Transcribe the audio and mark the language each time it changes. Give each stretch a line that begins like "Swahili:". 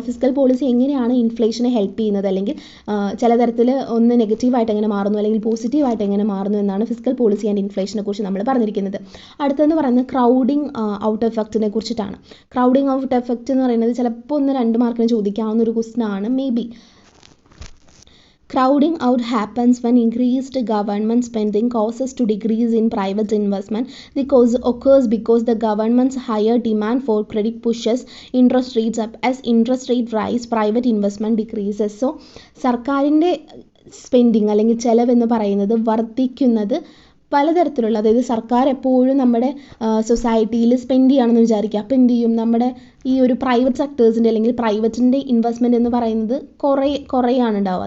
Malayalam: അപ്പോൾ fiscal policy എങ്ങനെയാണ് ഇൻഫ്ലേഷനെ help ചെയ്യുന്നത്, അല്ലെങ്കിൽ ചില തരത്തിൽ ഒന്ന് നെഗറ്റീവായിട്ട് എങ്ങനെ മാറുന്നു അല്ലെങ്കിൽ പോസിറ്റീവായിട്ട് എങ്ങനെ മാറുന്നു എന്നാണ് ഫിസ്ക്കൽ പോളിസി ആൻഡ് ഇൻഫ്ലേഷനെ കുറിച്ച് നമ്മൾ പറഞ്ഞിരിക്കുന്നത്. അടുത്തെന്ന് പറയുന്നത് ക്രൗഡിങ് ഔട്ട് എഫക്റ്റിനെ കുറിച്ചിട്ടാണ്. ക്രൗഡിങ് ഔട്ട് എഫക്റ്റ് എന്ന് പറയുന്നത് ചിലപ്പോൾ 1-2 മാർക്കിന് ചോദിക്കാവുന്ന ഒരു ക്വസ്റ്റ്യൻ ആണ്.
English: Maybe crowding out happens when increased government spending causes to decrease in private investment. The cause occurs because the government's higher demand for credit pushes interest rates up. As interest rate rise, private investment decreases. So
Malayalam: സർക്കാരിൻ്റെ spending അല്ലെങ്കിൽ ചിലവെന്ന് പറയുന്നത് വർദ്ധിക്കുന്നത് പലതരത്തിലുള്ള, അതായത് സർക്കാർ എപ്പോഴും നമ്മുടെ സൊസൈറ്റിയിൽ സ്പെൻഡ് ചെയ്യുകയാണെന്ന് വിചാരിക്കുക. അപ്പോൾ എന്ത് ചെയ്യും, നമ്മുടെ ഈ ഒരു പ്രൈവറ്റ് സെക്ടേഴ്സിൻ്റെ അല്ലെങ്കിൽ പ്രൈവറ്റിൻ്റെ ഇൻവെസ്റ്റ്മെൻറ്റ് എന്ന് പറയുന്നത് കുറയാണ് ഉണ്ടാവുക.